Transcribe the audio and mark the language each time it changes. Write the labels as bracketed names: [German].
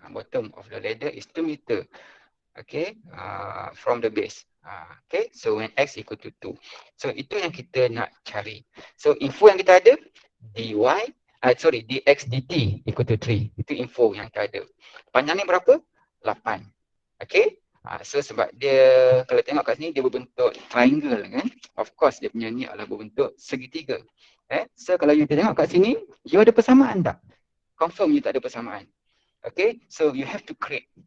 [English] Bottom of the ladder is 2 meter. Okay. From the base. Okay. So when x equal to 2. [Malay] So itu yang kita nak cari. So info yang kita ada. [English] dx dt equal to 3. [Malay] Itu info yang kita ada. Panjangnya berapa? 8. Okay. So sebab dia, kalau tengok kat sini, dia berbentuk triangle kan. [English] Of course, [Malay] dia punya ni adalah berbentuk segitiga. So kalau you tengok kat sini, you ada persamaan tak? Confirm you tak ada persamaan. [English] Okay, so you have to create.